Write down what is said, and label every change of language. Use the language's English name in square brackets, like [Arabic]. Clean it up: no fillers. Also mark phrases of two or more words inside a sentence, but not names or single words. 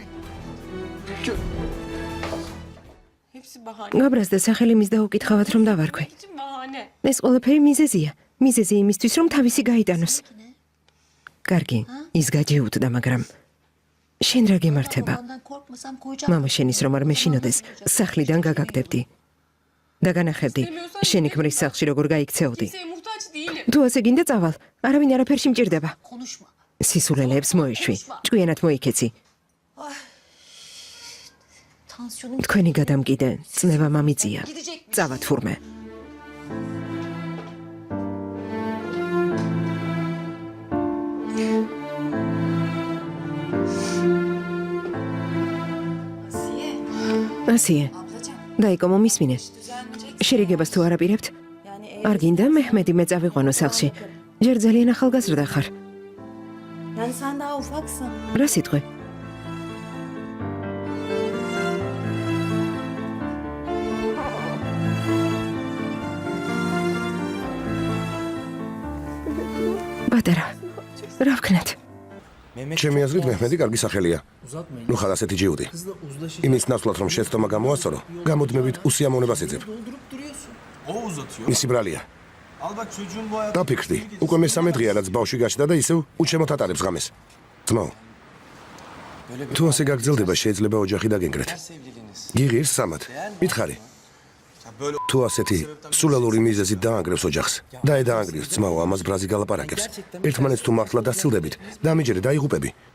[Turkish] Hepsi bahane. [Georgian] გაბრაზდა სახელი მის დაუკითხავად რომ დავარქვი. [Turkish] Bütün bahane. [Georgian] ეს ყველაფერი მიზეზია. მიზეზი იმისთვის რომ თავისი გაიტანოს. კარგი, ის გაჯეუტდა, მაგრამ შენ რა გემართება? [Turkish] Ondan korkmasam koyacağım. [Georgian] მამა შენის რომ არ მეშინოდეს, სახლიდან გაგაგდებდი. და განახებდი, შენი ქმრის სახლში როგორ გაიქცეოდი. [Turkish] Kimseye muhtaç değilim. [Georgian] თუ ასე გინდა წავალ, არავინ არაფერში მჭირდება. [Turkish] Konuşma. [Georgian] სისულელეებს მოიშვი, ჭკვიანად მოიქეცი. [Turkish] Tansiyonum [Georgian] თქვენი გადამკიდე, წნევა მამიწია. [Turkish] gidecekmiş. [Georgian] წავა თურმე. [Turkish] Asiye. [Georgian] ასიე, [Turkish] Ablacığım. [Georgian] დაიკო მომისმინე. [Turkish] Düzelmeyecek. [Georgian] შერიგებას თუ არ აპირებთ? [Turkish] Yani [Georgian] არ გინდა მეჰმედი მე წავიყვანო სახლში. ჯერ ძალიან ახალგაზრდა ხარ. [Turkish] Yani sen daha ufaksın. [Georgian] რა სიტყვი? ბატარა, რა ვქნათ? ჩემი აზრით მეჰმედი კარგი სახელია. ნუ ხარ ასეთი ჯიუდი. იმის ნაცვლად რომ შეცდომა გამოასწორო, გამუდმებით უსიამოვნებას ეძებ. [Turkish] O uzatıyor. [Georgian] მისი ბრალია. [Turkish] Al bak çocuğun bu hayatı... [Georgian] დაფიქრდი. უკვე მესამე დღეა რაც ბავშვი გაჩნდა და ისევ უჩემოთ ატარებს ღამეს. ძმაო, თუ ასე გაგრძელდება, შეიძლება ოჯახი დაგენგრეთ. [Turkish] Sevgiliniz. [Georgian] გიღირს სამად. მითხარი. თუ ასეთი სულელური მიზეზით დაანგრევს ოჯახს და დაანგრევს ძმაო ამას ბრაზი გალაპარაკებს ერთმანეთს თუ მართლა დასცილდებით დამიჯერე დაიღუპები